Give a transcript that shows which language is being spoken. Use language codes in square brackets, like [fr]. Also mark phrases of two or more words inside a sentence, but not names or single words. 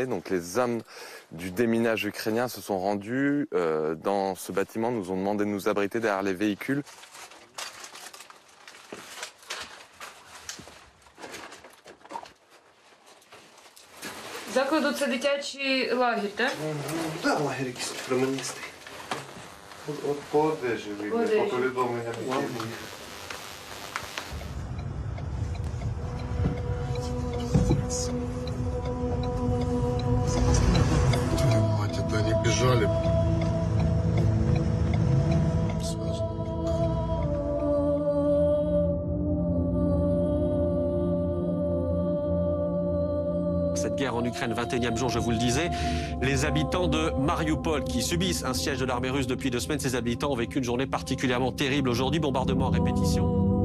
[fr] Donc les hommes du déminage ukrainien se sont rendus dans ce bâtiment, nous ont demandé de nous abriter derrière les véhicules. [uk] Закладу це дитячий лагерь, так? Так, лагерь якийсь променистий. От по одежі видно, по повідомленням. [ru] Мать, это они бежали. [fr] Cette guerre en Ukraine, 21e jour, je vous le disais, les habitants de Mariupol qui subissent un siège de l'armée russe depuis 2 semaines, ces habitants ont vécu une journée particulièrement terrible aujourd'hui, bombardement à répétition.